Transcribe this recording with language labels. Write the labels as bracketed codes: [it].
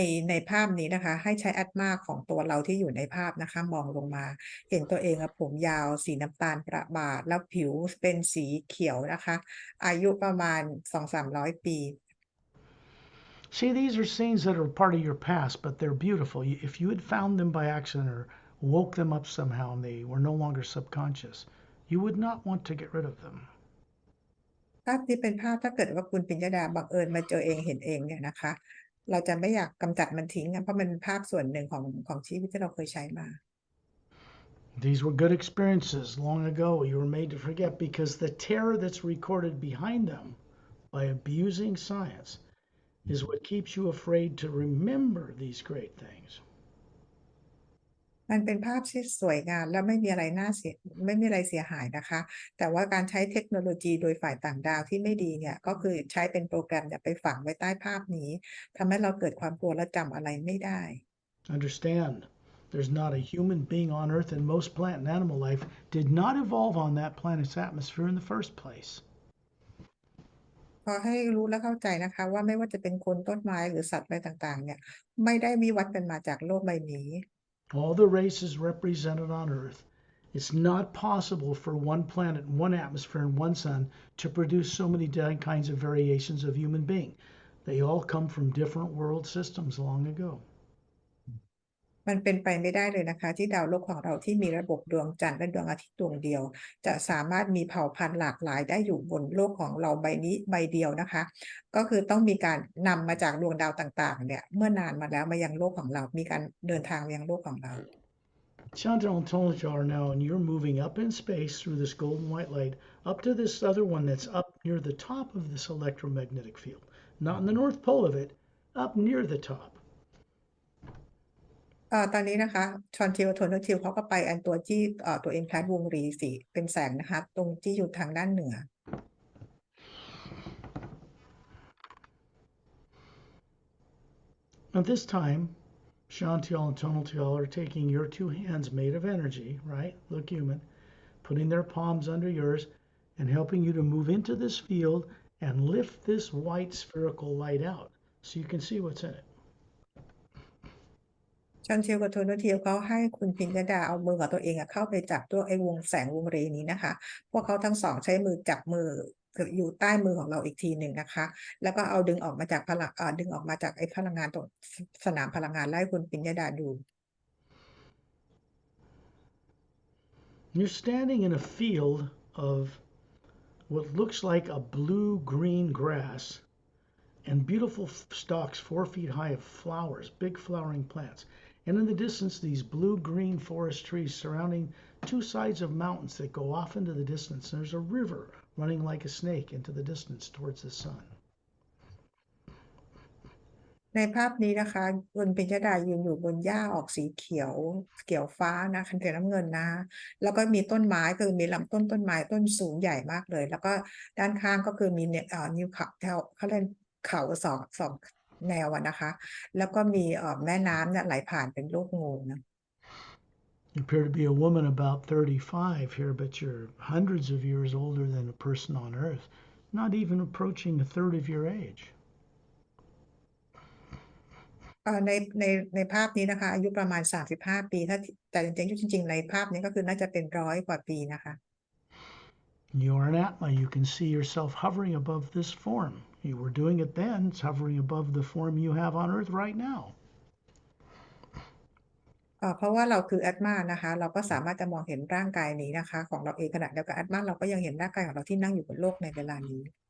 [th] ในภาพนี้นะคะให้ใช้แอตมาของตัวเราที่อยู่ในภาพนะคะมองลงมาเห็นตัวเองผมยาวสีน้ำตาลประบาดแล้วผิวเป็นสีเขียวนะคะอายุประมาณ 200-300 ปี [en] See, these are scenes that are part of your past, but they're beautiful. If you had found them by accident or woke them up somehow and they were no longer subconscious, you would not want to get rid of them. [th] ภาพที่เป็นภาพถ้าเกิดว่าคุณปิญญดาบังเอิญมาเจอเองเห็นเองเนี่ยนะคะเราจะไม่อยากกำจัดมันทิ้งเพราะมันเป็นภาพส่วนหนึ่งของชีวิตที่เราเคยใช้มา [en] These were good experiences long ago you were made to forget because the terror that's recorded behind them by abusing science is what keeps you afraid to remember these great things. [th] มันเป็นภาพที่สวยงามและไม่มีอะไรเสียหายนะคะแต่ว่าการใช้เทคโนโลยีโดยฝ่ายต่างดาวที่ไม่ดีเนี่ยก็คือใช้เป็นโปรแกรมไปฝังไว้ใต้ภาพนี้ทำให้เราเกิดความกลัวและจำอะไรไม่ได้ [en] Understand, there's not a human being on Earth, and most plant and animal life did not evolve on that planet's atmosphere in the first place. [th] ขอให้รู้และเข้าใจนะคะว่าไม่ว่าจะเป็นคนต้นไม้หรือสัตว์อะไรต่างๆเนี่ยไม่ได้วิวัฒน์กันมาจากโลกใบนี้ [en] All the races represented on Earth, it's not possible for one planet, one atmosphere, and one sun to produce so many kinds of variations of human being. They all come from different world systems long ago. [th] มันเป็นไปไม่ได้เลยนะคะที่ดาวโลกของเราที่มีระบบดวงจันทร์และดวงอาทิตย์ดวงเดียวจะสามารถมีเผ่าพันธุ์หลากหลายได้อยู่บนโลกของเราใบนี้ใบเดียวนะคะก็คือต้องมีการนำมาจากดวงดาวต่างๆเนี่ยเมื่อนานมาแล้วมายังโลกของเรามีการเดินทางมายังโลกของเรา [en] Chantal and Tonal are now, and you're moving up in space through this golden white light up to this other one that's up near the top of this electromagnetic field. Not in the North Pole of it, up near the top. [th] ตอนนี้นะคะชอนทิวโทนทิวเขาก็ไปอันตัวที่ตัว implant วงรีสีเป็นแสงนะคะตรงที่อยู่ทางด้านเหนือ [en] At this time, Chantal and Tonal are taking your two hands made of energy, right? Look human, putting their palms under yours and helping you to move into this field and lift this white spherical light out so you can see what's in it. [th] ชอนทิวกับโทนทิวเขาให้คุณพิญญดาเอามือของตัวเองเข้าไปจับตัววงแสงวงเรนี้นะคะพวกเขาทั้งสองใช้มือจับมือ คืออยู่ใต้มือของเราอีกทีหนึ่งนะคะแล้วก็เอาดึงออกมาจากดึงออกมาจากไอ้พลังงานตรงสนามพลังงานแล้วให้คุณปิญญดาดู [en] You're standing in a field of what looks like a blue-green grass and beautiful stalks 4 feet high of flowers, big flowering plants. And in the distance, these blue-green forest trees surrounding two sides of mountains that go off into the distance. And there's a river running like a snake into the distance towards the sun. [th] ในภาพนี้นะคะคุณปิญญดายืนอยู่บนหญ้าออกสีเขียวเขียวฟ้านะคันเขียวน้ำเงินนะแล้วก็มีต้นไม้คือมีลำต้นไม้ต้นสูงใหญ่มากเลยแล้วก็ด้านข้างก็คือมีนิ้วเขาเรียกเขาสองแนวนะคะแล้วก็มีแม่น้ำเนี่ยไหลผ่านเป็นรูปงูนะ [en] You appear to be a woman about 35 here, but you're hundreds of years older than a person on Earth, not even approaching a third of your age. [th] ในในในภาพนี้นะคะอายุประมาณ35ปีถ้าแต่จริงๆในภาพนี้ก็คือน่าจะเป็น100 กว่าปีนะคะ [en] You are an Atma. You can see yourself hovering above this form. You were doing it then. It's hovering above the form you have on Earth right now. [th] เพราะว่าเราคือแอตมานะคะเราก็สามารถจะมองเห็นร่างกายนี้นะคะของเราเองขณะเดียวกันแอตมาเราก็ยังเห็นร่างกายของเราที่นั่งอยู่บนโลกในเวลานี้